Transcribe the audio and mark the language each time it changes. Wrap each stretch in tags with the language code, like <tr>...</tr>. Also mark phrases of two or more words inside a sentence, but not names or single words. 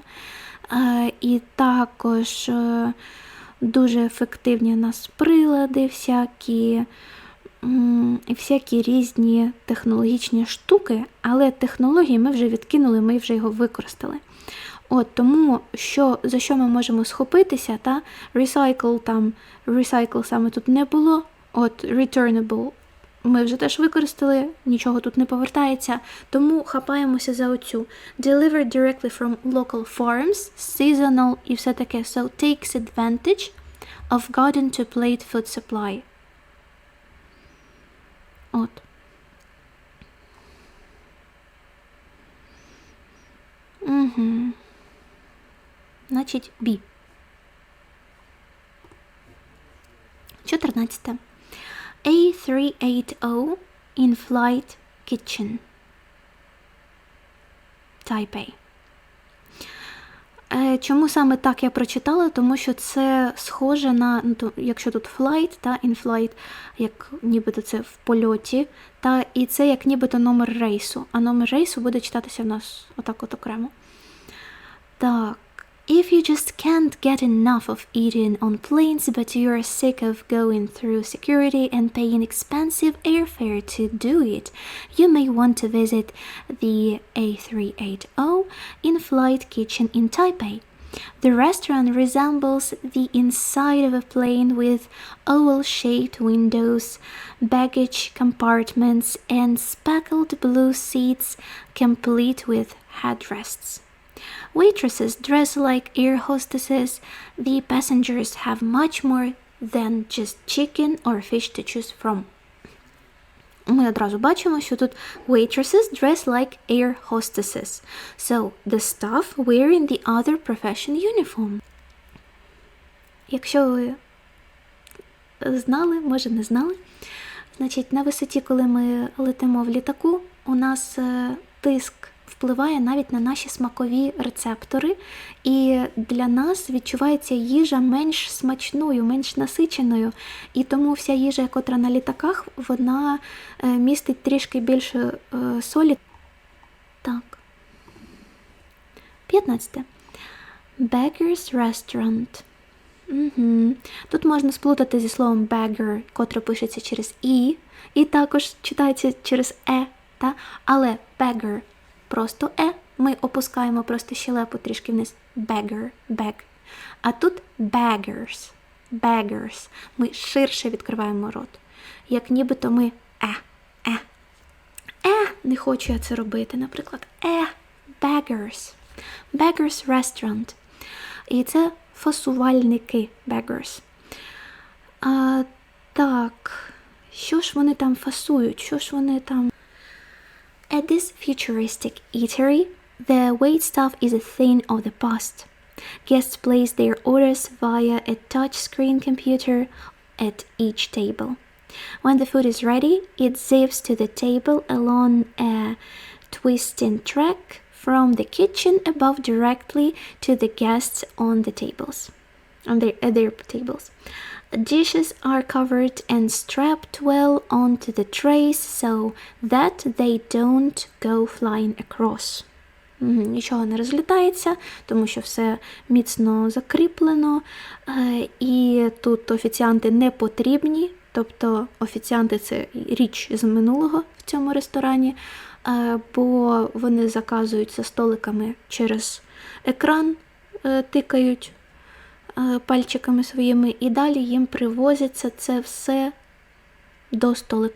<uk>І також дуже ефективні у нас прилади, всякі різні технологічні штуки, але технології ми вже відкинули, ми вже його використали. Тому, за що ми можемо схопитися, recycle саме тут не було, returnable ми вже теж використали, нічого тут не повертається, тому хапаємося за оцю.</uk> <en>Delivered directly from local farms, seasonal</en> <uk>і все таке,</uk> <en>so takes advantage of garden to plate food supply.</en> <uk>Значить, B. 14.</uk> <en>A380 in-flight kitchen. Taipei.</en> <uk>Чому саме так я прочитала? Тому що це схоже на, якщо тут</uk> <en>flight, in-flight,</en> <uk>як нібито це в польоті, і це як нібито номер рейсу. А номер рейсу буде читатися в нас отак окремо. Так.</uk> <en>If you just can't get enough of eating on planes, but you are sick of going through security and paying expensive airfare to do it, you may want to visit the A380 in-flight kitchen in Taipei. The restaurant resembles the inside of a plane with oval-shaped windows, baggage compartments, and speckled blue seats complete with headrests. Waitresses dress like air hostesses. The passengers have much more than just chicken or fish to choose from.</en> <uk>Ми одразу бачимо, що тут</uk> <en>waitresses dress like air hostesses. So, the staff wearing the other profession uniform.</en> <uk>Якщо ви знали, може не знали, значить на висоті, коли ми летимо в літаку, у нас тиск впливає навіть на наші смакові рецептори, і для нас відчувається їжа менш смачною, менш насиченою, і тому вся їжа, котра на літаках, вона містить трішки більше солі. Так. 15.</uk> <en>Beggar's restaurant.</en> <uk>Угу. Тут можна сплутати зі словом beggar, котре пишеться через і також читається через та? Але beggar просто ми опускаємо просто щелепу трішки вниз.</uk> <en>Beggar, beg.</en> <uk>А тут beggars. Ми ширше відкриваємо рот. Як нібито ми не хочу я це робити, наприклад.</uk> <en>Beggars. Beggars restaurant.</en> <uk>І це фасувальники, beggars. Так, що ж вони там фасують? Що ж вони там?</uk> <en>At this futuristic eatery, the waitstaff is a thing of the past. Guests place their orders via a touchscreen computer at each table. When the food is ready, it zips to the table along a twisting track from the kitchen above directly to the guests on the tables, their tables. Dishes are covered and strapped well onto the trays so that they don't go flying across.</en> <uk>Нічого не розлітається, тому що все міцно закріплено, і тут офіціанти не потрібні, тобто офіціанти – це річ з минулого в цьому ресторані, бо вони заказують за столиками через екран, тикають пальчиками своїми, і далі їм привозиться це все до столика.</uk>